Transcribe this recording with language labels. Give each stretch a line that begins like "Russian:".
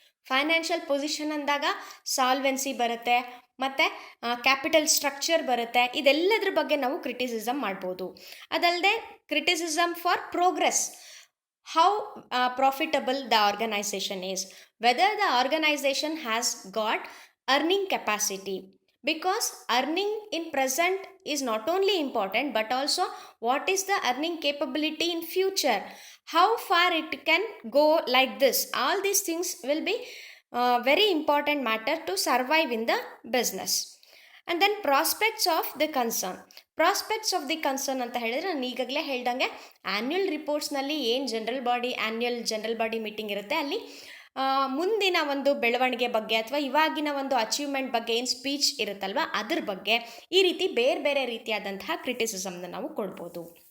Kannada: Financial position ಅಂದಾಗ solvency ಬರುತ್ತೆ, ಮತ್ತು ಕ್ಯಾಪಿಟಲ್ ಸ್ಟ್ರಕ್ಚರ್ ಬರುತ್ತೆ. ಇದೆಲ್ಲದ್ರ ಬಗ್ಗೆ ನಾವು ಕ್ರಿಟಿಸಿಸಮ್ ಮಾಡ್ಬೋದು.
English: ಅದಲ್ಲದೆ criticism for progress, how profitable the organization is, whether the organization has got earning capacity, because earning in present is not only important but also what is the earning capability in future, how far it can go like this. All these things will be very important matter to survive in the business. And then prospects of the concern. Prospects of the concern
Kannada: ಅಂತ ಹೇಳಿದ್ರೆ ನಾನು ಈಗಾಗಲೇ ಹೇಳ್ದಂಗೆ annual ರಿಪೋರ್ಟ್ಸ್ನಲ್ಲಿ ಏನು general body meeting ಇರುತ್ತೆ ಅಲ್ಲಿ ಮುಂದಿನ ಒಂದು ಬೆಳವಣಿಗೆ ಬಗ್ಗೆ ಅಥವಾ ಇವಾಗಿನ ಒಂದು ಅಚೀವ್ಮೆಂಟ್ ಬಗ್ಗೆ ಏನು ಸ್ಪೀಚ್ ಇರುತ್ತಲ್ವ ಅದ್ರ ಬಗ್ಗೆ ಈ ರೀತಿ ಬೇರೆ ಬೇರೆ ರೀತಿಯಾದಂತಹ ಕ್ರಿಟಿಸಿಸಮ್ನ ನಾವು ಕೊಡ್ಬೋದು.